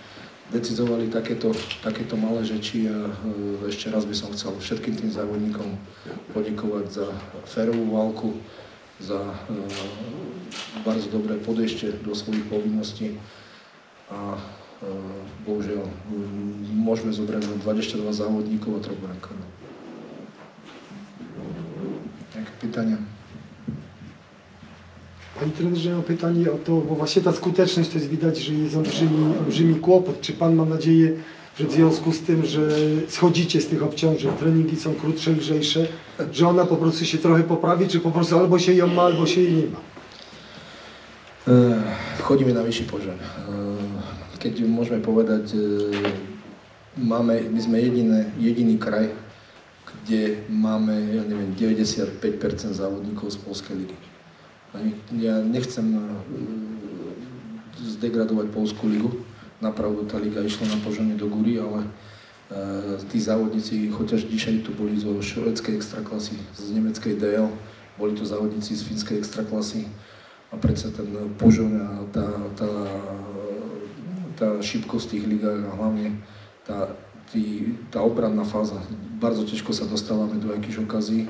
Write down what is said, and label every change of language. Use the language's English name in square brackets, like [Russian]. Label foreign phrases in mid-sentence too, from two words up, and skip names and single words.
[Slovak] Takže decizovali takéto malé rzeczy a ešte raz by som chcel všetkým tým závodníkom poďakovať za férovú válku, za bardzo dobré podejście do svojich povinností a bohužiaľ môžeme zobrať 22 závodníkov a 3 brankárov. Nejaké pytania? [Polish] Panie trenerze, ja mam pytanie o to, bo właśnie ta skuteczność to jest widać, że jest olbrzymi kłopot. Czy pan ma nadzieję, że w związku z tym, że schodzicie z tych obciążeń, treningi są krótsze, lżejsze, że ona po prostu się trochę poprawi, czy po prostu albo się ją ma, albo się jej nie ma? Wchodzimy na vyšší poziom. [Slovak] Keď môžeme povedať, my sme jediný kraj, kde máme, ja neviem, 95% závodníkov z Polskej ligy. Ja nechcem zdegradovať Polskú ligu, napravdu tá liga išla na poženie do góry, ale tí závodníci, [Polish] chociaż dzisiaj [Slovak] tu boli zo švédskej extraklasy, z nemeckej DL, boli tu závodníci z fínskej extraklasy a predsa ten požon a tá šibkosť tých ligách a hlavne tá obranná fáza, bardzo ťažko sa dostávame do jakých okazí.